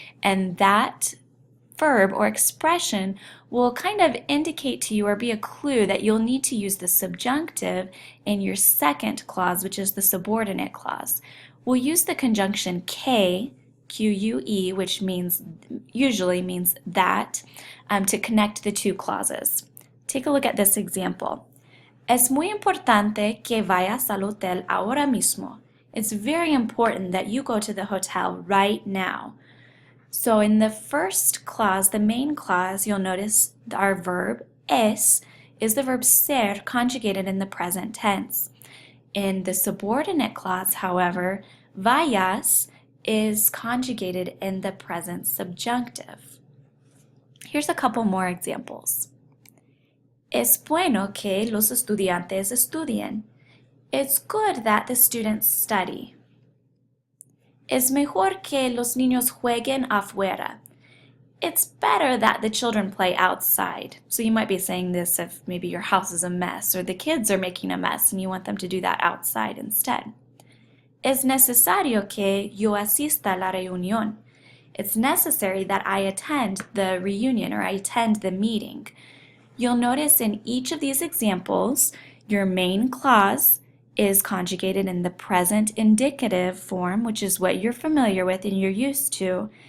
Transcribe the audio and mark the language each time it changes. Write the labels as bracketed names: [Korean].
[English] And that verb or expression will kind of indicate to you or be a clue that you'll need to use the subjunctive in your second clause, which is the subordinate clause. We'll use the conjunction que, Q-U-E, which usually means that, to connect the two clauses. Take a look at this example. [Spanish] Es muy importante que vayas al hotel ahora mismo. [English] It's very important that you go to the hotel right now. So in the first clause, the main clause, you'll notice our verb es is the verb ser conjugated in the present tense. In the subordinate clause, however, vayas is conjugated in the present subjunctive. Here's a couple more examples. [Spanish] Es bueno que los estudiantes estudien. [English] It's good that the students study. [Spanish] Es mejor que los niños jueguen afuera. [English] It's better that the children play outside. So you might be saying this if maybe your house is a mess or the kids are making a mess and you want them to do that outside instead. [Spanish] Es necesario que yo asista a la reunión. [English] It's necessary that I attend the reunion or I attend the meeting. You'll notice in each of these examples, your main clause is conjugated in the present indicative form, which is what you're familiar with and you're used to.